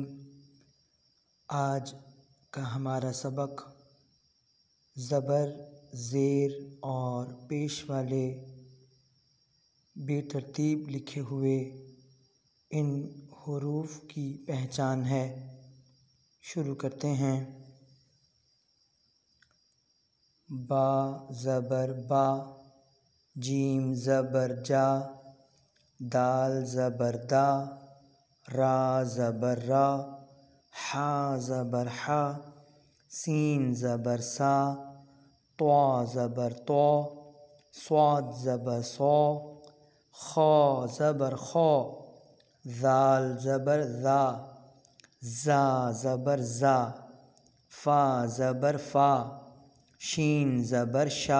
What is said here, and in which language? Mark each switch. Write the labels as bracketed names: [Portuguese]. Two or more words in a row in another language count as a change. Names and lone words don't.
[Urdu] آج کا ہمارا سبق زبر، زیر اور پیش والے بے ترتیب لکھے ہوئے ان حروف کی پہچان ہے۔ شروع کرتے ہیں۔ با زبر با، جیم زبر جا، دال زبر دا، را زبر را، حا زبر حا، سین زبر سا، طا زبر طا، صاد زبر صا، خا زبر خا، ذال زبر ذا، زا زبر زا، فا زبر فا، شین زبر شا،